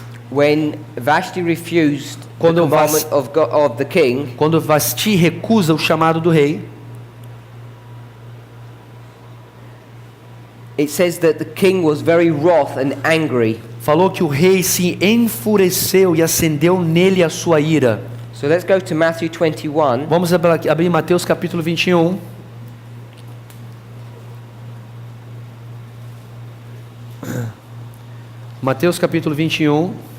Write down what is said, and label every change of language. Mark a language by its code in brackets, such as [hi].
[en] when Vashti refused the [pt] Quando [en] commandment of the king, [pt] quando Vasti recusa o chamado do rei, [en] it says that the king was very wroth and angry. [pt] falou que o rei se enfureceu e acendeu nele a sua ira. [en] So let's go to Matthew 21. [pt] Vamos abrir Mateus capítulo 21. Mateus capítulo 21,